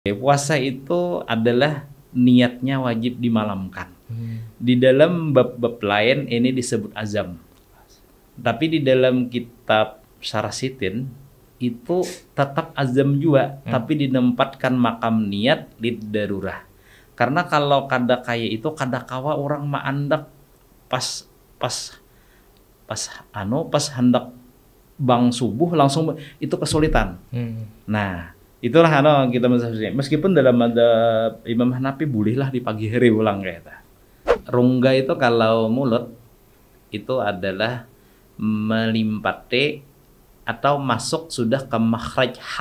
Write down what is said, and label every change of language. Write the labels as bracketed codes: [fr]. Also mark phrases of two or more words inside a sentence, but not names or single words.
[id] Puasa itu adalah niatnya wajib dimalamkan. Di dalam bab-bab lain ini disebut azam. Tapi di dalam kitab Syarasitin itu tetap azam juga, tapi dinempatkan makam niat [ar] للضرورة. [bjn] Karena kalau kada kaya itu kada kawa orang maandak pas hendak bang subuh langsung itu kesulitan. [id] Nah, itulah kita meskipun dalam madhab Imam Hanafi bolehlah di pagi hari ulang kayak itu. Rungga itu kalau mulut itu adalah melimpati atau masuk sudah ke makhraj ha.